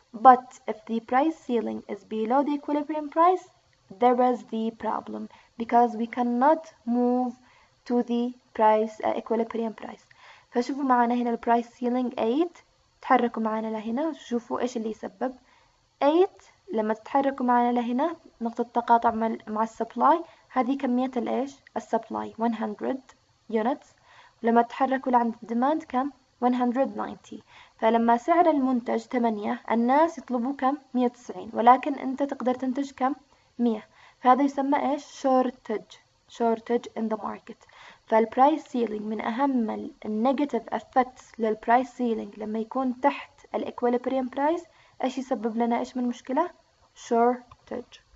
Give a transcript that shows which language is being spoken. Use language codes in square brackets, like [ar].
[en] But if the price ceiling is below the equilibrium price, there is the problem because we cannot move to the price equilibrium price. [ar] فشوفوا معنا هنا البرايس سيلينج 8، تحركوا معنا لهنا وشوفوا ايش اللي يسبب 8. لما تتحركوا معنا لهنا نقطة تقاطع مع السبلاي، هذه كمية الايش السبلاي 100 units. لما تتحركوا لعند الديماند كم 190. فلما سعر المنتج 8 الناس يطلبوا كم 190، ولكن انت تقدر تنتج كم 100. فهذا يسمى ايش [en] shortage in the market. [ar] فالبرايس سيلينج من أهم النيجاتيف افكتس للبرايس سيلينج لما يكون تحت الاكويليبريم برايس، ايش يسبب لنا ايش من مشكلة shortage.